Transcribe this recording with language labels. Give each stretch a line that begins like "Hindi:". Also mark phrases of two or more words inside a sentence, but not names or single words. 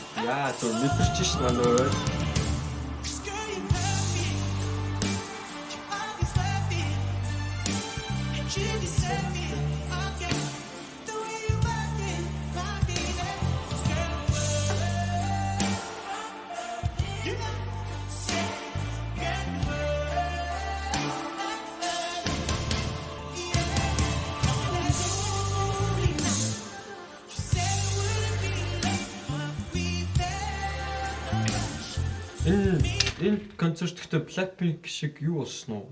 Mongolian: Яа, зөв мэдэрч ш манай ой.
English: Girl, you love me. You always love me. And you deserve me. Okay. The way you rock it, girl, you know, say, girl,
Mongolian: Энэ концерт гэхдээ Blackpink шиг юу болсон уу?